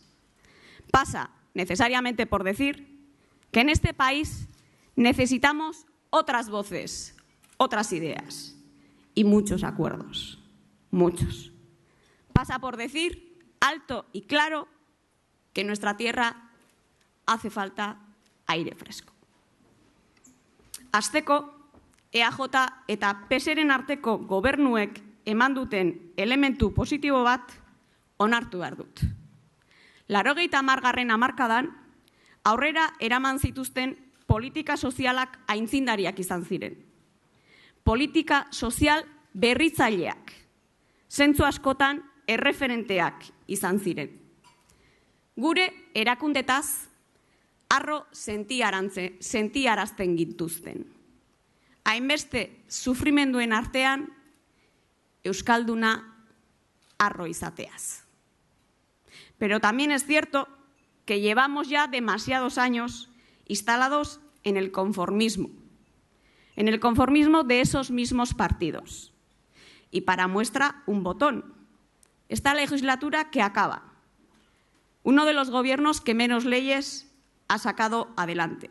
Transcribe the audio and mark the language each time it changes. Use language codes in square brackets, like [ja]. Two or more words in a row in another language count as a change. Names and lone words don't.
[es] Pasa necesariamente por decir que en este país necesitamos otras voces, otras ideas y muchos acuerdos, muchos. Pasa por decir alto y claro que en nuestra tierra hace falta aire fresco. [eu] Hasteko, EAJ eta PSren arteko gobernuek eman duten elementu positibo bat onartu behar dut. 80. hamarkadan aurrera eraman zituzten politika sozialak aintzindariak izan ziren. Politika sozial berritzaileak, zentzu askotan erreferenteak izan ziren. Gure erakundetaz harro sentiarazten gintuzten. Hainbeste sufrimenduen artean euskalduna harro izateaz. [es] Pero también es cierto que llevamos ya demasiados años instalados en el conformismo de esos mismos partidos. Y para muestra un botón, esta legislatura que acaba, uno de los gobiernos que menos leyes ha sacado adelante.